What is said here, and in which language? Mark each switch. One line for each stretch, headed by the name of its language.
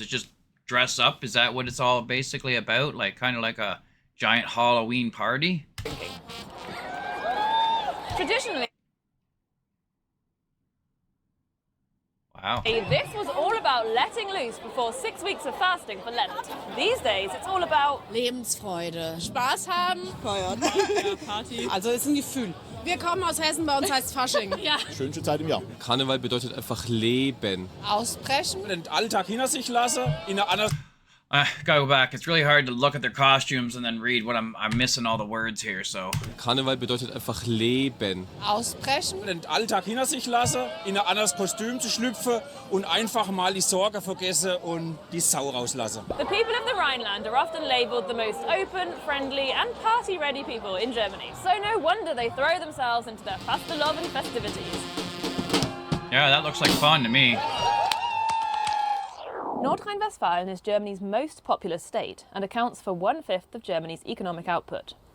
English: It's just dress up. Is that what it's all basically about? Like kind of like a giant Halloween party? Drinking. Traditionally, Wow. this was all about letting loose before 6 weeks of fasting for Lent. These days, it's all about
German: Lebensfreude. Spaß haben. Feiern. Ja, Party. Also ist ein Gefühl. Wir kommen aus Hessen, bei uns heißt Fasching. Ja. Schönste Zeit im Jahr. Karneval bedeutet einfach Leben. Ausbrechen. Den Alltag hinter sich lassen, in eine andere...
English: Gotta go back. It's really hard to look at their costumes and then read what I'm missing all the words here, so...
German: Karneval bedeutet einfach Leben. Ausbrechen. Den Alltag hinter sich lassen, in ein anderes Kostüm zu schlüpfen und einfach mal die Sorge vergessen und die Sau rauslassen.
English: the people of the Rhineland are often labelled the most open, friendly and party-ready people in Germany. So no wonder they throw themselves into their Fastelovn festivities. Yeah, that looks like fun to me. North Rhine-Westphalia is Germany's most populous state and accounts for 1/5 of Germany's economic output.